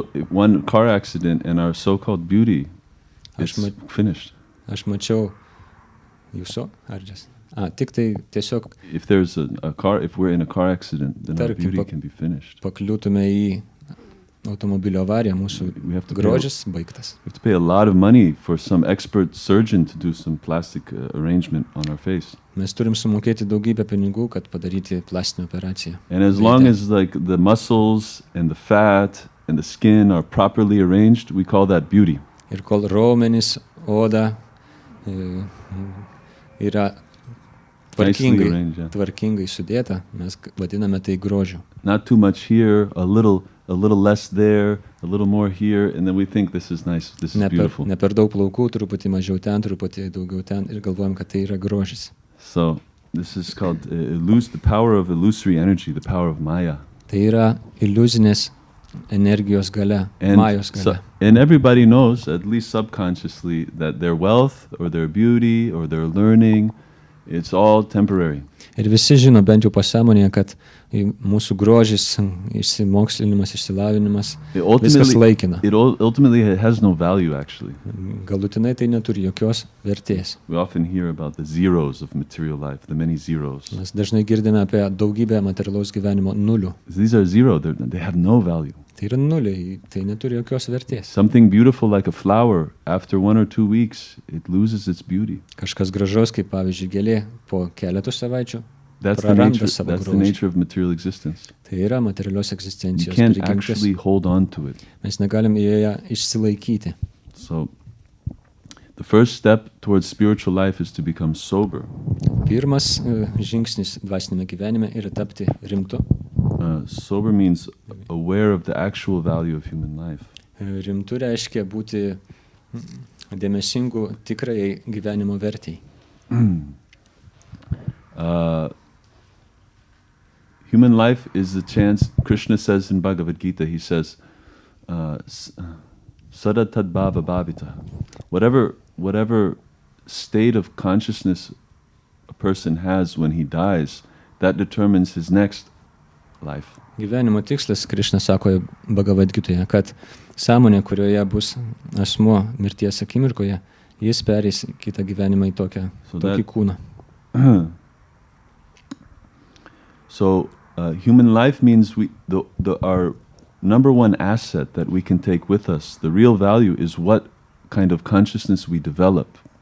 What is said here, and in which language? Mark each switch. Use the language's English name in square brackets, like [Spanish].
[English] One car accident and our so-called beauty is finished. [Lithuanian] Aš mačiau jūsų ardžias. Tik tai tiesiog [English] If we're in a car accident, then our beauty can be finished. [Lithuanian] pakliūtume į automobilio avariją, mūsų grožis baigtas. [English] We have to pay a lot of money for some expert surgeon to do some plastic arrangement on our face. [Lithuanian] Mes turim sumokėti daugybę pinigų, kad padaryti plastinę operaciją. [English] And as long as the muscles and the fat and the skin are properly arranged, we call that beauty. [Lithuanian] Ir kol raumenys, oda yra tvarkingai sudėta, mes vadiname tai grožiu. [English] Not too much here, a little less there, a little more here, and then we think this is nice, this is beautiful. [Lithuanian] Ne per daug plaukų, truputį mažiau ten, truputį daugiau ten ir galvojam, kad tai yra grožis. [English] So this is called the power of illusory energy, the power of Maya. [Lithuanian] Tai yra iliuzinės energijos galia, Majos galia. [English] And everybody knows, at least subconsciously, that their wealth or their beauty or their learning, it's all temporary. [Lithuanian] Ir visi žino, bent jau pasąmonėje, kad mūsų grožis, išsimokslinimas, išsilavinimas, viskas laikina. [English] It ultimately has no value, actually. [Lithuanian] Galutinai tai neturi jokios vertės. [English] We often hear about the zeros of material life, the many zeros. [Lithuanian] Mes dažnai girdime apie daugybę materialaus gyvenimo nulių. [English] These are zero, they have no value. [Lithuanian] Tai yra nuliai, tai neturi jokios vertės. [English] Something beautiful like a flower, after 1 or 2 weeks, it loses its beauty. [Lithuanian] Kažkas gražaus, kaip pavyzdžiui gėlė, po keletų savaičių [English] That's [Lithuanian] praranda savo [English] the [Lithuanian] grožį. [English] nature of material existence. [Lithuanian] Tai yra materialios [English] You [Lithuanian] egzistencijos [English] can't [Lithuanian] prigimtis. [English] actually hold on to it. [Lithuanian] Mes negalim joje išsilaikyti. [English] So The first step towards spiritual life is to become sober. [Lithuanian] Pirmas žingsnis dvasinėme gyvenime yra tapti rimtu. [English] Sober means aware of the actual value of human life. [Lithuanian] Rimtu reiškia būti dėmesingu tikrajai gyvenimo vertei. [English] Human life is a chance. Krishna says in Bhagavad Gita, he says, [Sanskrit] Sada tadbhava bhavita. [English] Whatever state of consciousness a person has when he dies, that determines his next life. [Lithuanian] Gyvenimo tikslas, Krishna sako Bhagavad Gitoje, kad sąmonė, kurioje bus asmuo mirties akimirkoje, jis perės kitą gyvenimą į tokį kūną. [English] So human life means our number one asset that we can take with us. The real value is what kind of consciousness we develop.